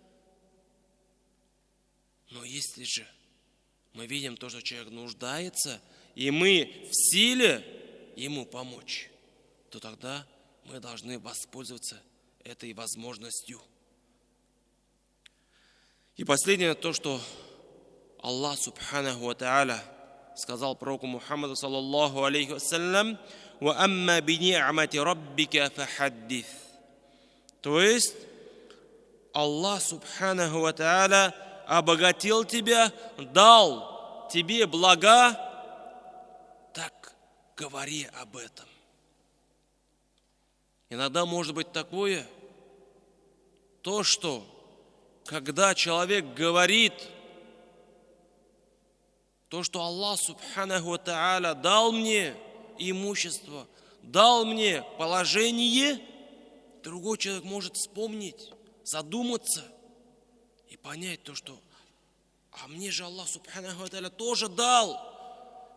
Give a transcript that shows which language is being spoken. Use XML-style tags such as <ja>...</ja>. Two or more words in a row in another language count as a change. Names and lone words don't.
<ru>Но если же мы видим то, что человек нуждается, и мы в силе ему помочь, то тогда мы должны воспользоваться этой возможностью. И последнее то, что</ru> <ar>الله سبحانه وتعالى</ar> <ru>сказал пророку Мухаммаду</ru> <ar>صلى الله عليه وسلم: «وأما بنعمة ربك فحدث».</ar> <ru>То есть</ru> <ar>الله سبحانه وتعالى</ar> <ru>обогатил тебя, дал тебе блага, так говори об этом. Иногда может быть такое, то, что когда человек говорит то, что</ru> <ar>الله سبحانه وتعالى</ar> <ru>дал мне имущество, дал мне положение, другой человек может вспомнить, задуматься и понять то, что а мне же</ru> <ar>الله سبحانه وتعالى</ar> <ru>тоже дал.</ru>